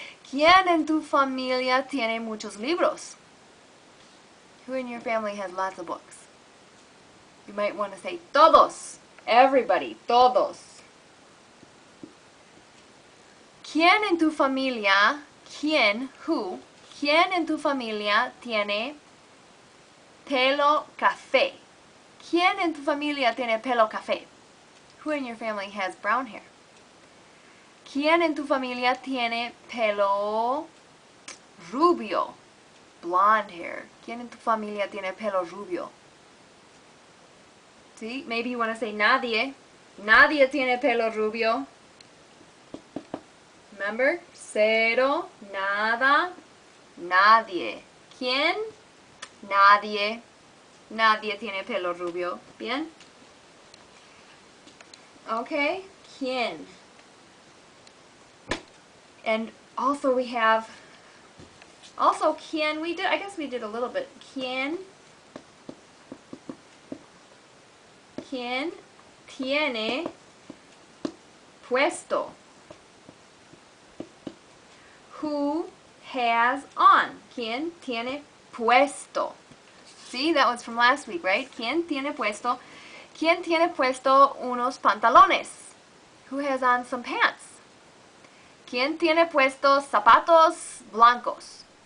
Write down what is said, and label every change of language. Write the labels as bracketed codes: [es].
[es] ¿Quién en tu familia tiene muchos libros? [en] Who in your family has lots of books? You might want to say todos. Everybody. Todos. [es] ¿Quién en tu familia, who, quién en tu familia tiene pelo café? ¿Quién en tu familia tiene pelo café? [en] Who in your family has brown hair? [es] ¿Quién en tu familia tiene pelo rubio? [en] Blonde hair. [es] ¿Quién en tu familia tiene pelo rubio? [en] See, maybe you want to say nadie. [es] Nadie tiene pelo rubio. Remember? Cero, nada, nadie. ¿Quién? Nadie. Nadie tiene pelo rubio. ¿Bien? Okay. ¿Quién? [en] And also we have, ¿quién? I guess we did a little bit. [es] ¿Quién tiene puesto? [en] Who has on? [es] ¿Quién tiene puesto? [en] See, that was from last week, right? [es] ¿Quién tiene puesto? ¿Quién tiene puesto unos pantalones? [en] Who has on some pants? [es] ¿Quién tiene puestos zapatos blancos?